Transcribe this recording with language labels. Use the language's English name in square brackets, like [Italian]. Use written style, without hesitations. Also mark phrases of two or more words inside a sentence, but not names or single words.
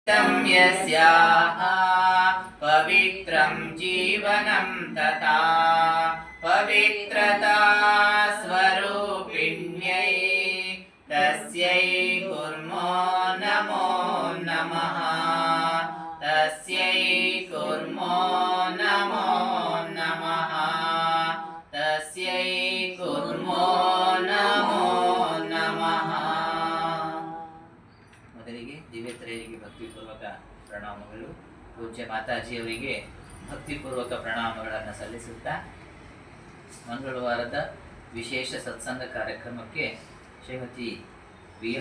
[Sanskrit] यस्याः पवित्रं जीवनं तथा पवित्रता स्वरूपिण्यै तस्यै कुर्मो नमो नमः तस्यै कुर्मो नमो नमः तस्यै कुर्मो नमो नमः. [Kannada] ಮೊದಲಿಗೆ ದಿವ್ಯತ್ರಯರಿಗೆ ಭಕ್ತಿಪೂರ್ವಕ ಪ್ರಣಾಮಗಳು. ಪೂಜ್ಯ ಮಾತಾಜಿಯವರಿಗೆ ಭಕ್ತಿಪೂರ್ವಕ ಪ್ರಣಾಮಗಳನ್ನು ಸಲ್ಲಿಸುತ್ತಾ ಮಂಗಳವಾರದ ವಿಶೇಷ ಸತ್ಸಂಗ ಕಾರ್ಯಕ್ರಮಕ್ಕೆ ಶ್ರೀಮತಿ ವಿ.ಎಂ.